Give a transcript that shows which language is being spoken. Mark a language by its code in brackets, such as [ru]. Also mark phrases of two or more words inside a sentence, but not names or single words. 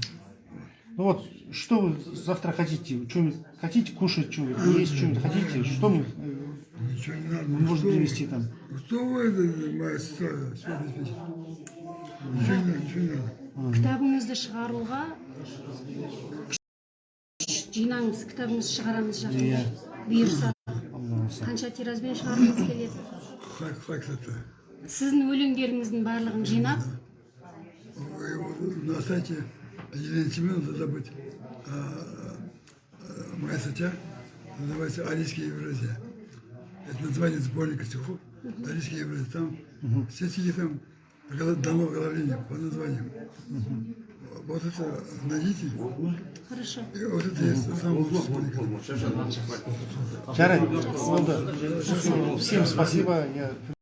[ru] Ну вот, что вы завтра хотите? Что-нибудь хотите кушать, что-нибудь есть, что-нибудь хотите? Что мы Ничего не надо. можем привезти там? Что вы, моя сестра, все обеспечит? Ничего не надо. [kk] Кітабыңызды шығаруға жинаңыз, кітабыңызды шығарамыз жақында. Иә. Бұйырса, Алла разы. қанша тиражбен шығарғыңыз келеді? [ru] Факс это. [kk] Сіздің өлеңдеріңіздің барлығын жинап, [ru] На сайте Елены Семеновны забыть. Моя статья называется «Арийская Евразия». Это название сборника стихов «Арийская Евразия». Там все стихи там дано оглавление по названиям. Вот это найдите. хорошо. И вот это есть самый лучший сборник. [kk] Жарайды. Болды. [ru] Всем спасибо. Я